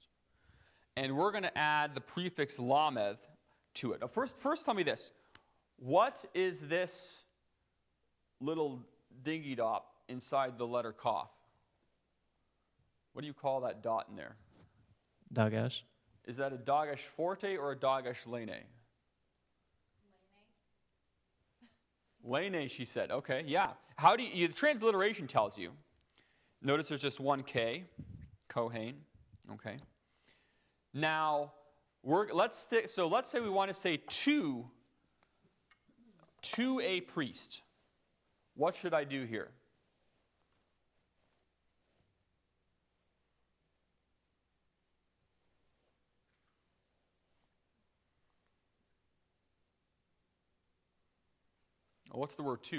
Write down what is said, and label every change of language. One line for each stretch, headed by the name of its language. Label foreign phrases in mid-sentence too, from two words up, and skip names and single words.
English: And we're going to add the prefix lameth to it. Now first tell me this. What is this little dingy dot inside the letter Kaf? What do you call that dot in there? Dagash. Is that a Dagesh forte or a Dagesh lene? Lene, she said. Okay, yeah. How do you, the transliteration tells you. Notice there's just one K, Kohen. Okay. Now, let's say we want to say to a priest. What should I do here? What's the word to?